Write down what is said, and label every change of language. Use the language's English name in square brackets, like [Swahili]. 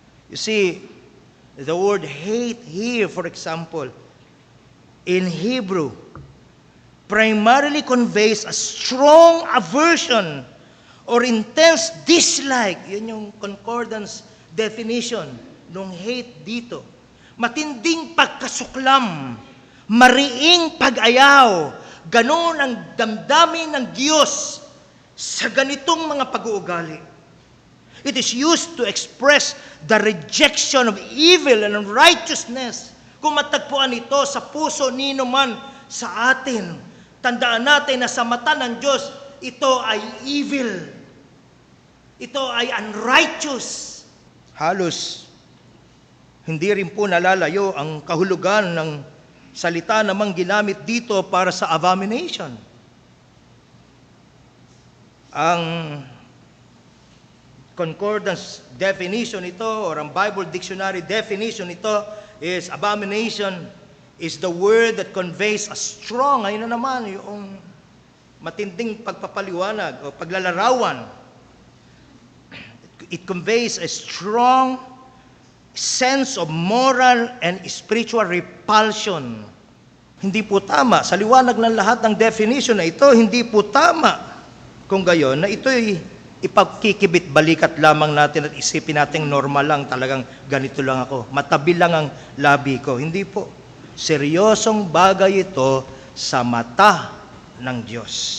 [English] You see, the word hate here, for example, in Hebrew, primarily conveys a strong aversion or intense dislike. [Filipino] Yun yung concordance definition ng hate dito. Matinding pagkasuklam, mariing pag-ayaw, ganon ang damdamin ng Diyos sa ganitong mga pag-uugali. [English] It is used to express the rejection of evil and unrighteousness. [Filipino] Kung matagpuan ito sa puso nino man sa atin, tandaan natin na sa mata ng Diyos, ito ay evil. Ito ay unrighteous. Halos hindi rin po nalalayo ang kahulugan ng salita namang ginamit dito para sa abomination. [English] Ang concordance definition ito or ang Bible dictionary definition ito is abomination is the word that conveys a strong, [Filipino] ayun na naman, yung matinding pagpapaliwanag o paglalarawan. [English] It conveys a strong sense of moral and spiritual repulsion. [Filipino] Hindi po tama. Sa liwanag ng lahat ng definition na ito, hindi po tama. Kung gayon, na ito'y ipagkikibit balikat lamang natin at isipin natin normal lang, talagang ganito lang ako. Matabi lang ang labi ko. Hindi po. Seryosong bagay ito sa mata ng Diyos.